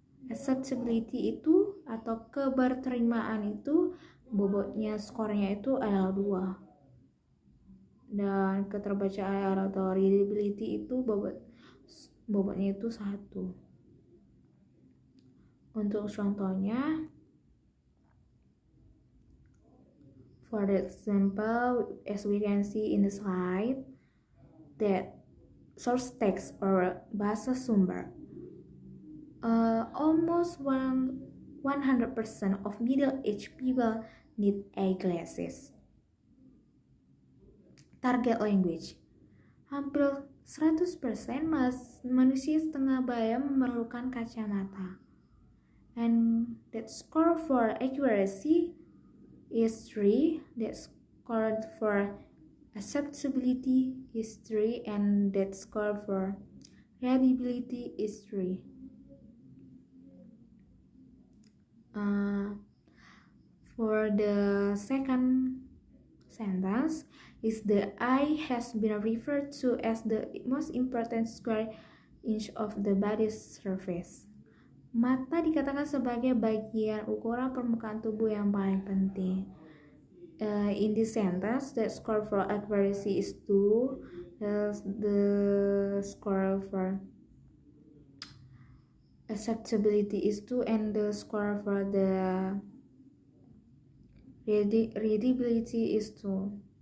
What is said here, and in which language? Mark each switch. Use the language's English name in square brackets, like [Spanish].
[Indonesian] Acceptability itu atau keberterimaan itu bobotnya skornya itu adalah 2. Dan keterbacaan atau readability itu bobotnya itu 1. Untuk contohnya, [English] for example, as we can see in the slide, that source text or [Indonesian] bahasa sumber, [English] almost 100% of middle-aged people need eyeglasses. [Indonesian] Target language, hampir 100% manusia setengah baya memerlukan kacamata. [English] And that score for accuracy is 3, that score for acceptability is 3, and that score for readability is 3. For the second sentence, is the eye has been referred to as the most important square inch of the body's surface. [Indonesian] Mata dikatakan sebagai bagian ukuran permukaan tubuh yang paling penting. [English] In this sentence, the score for accuracy is 2. The score for acceptability is 2, and the score for the readability is 2.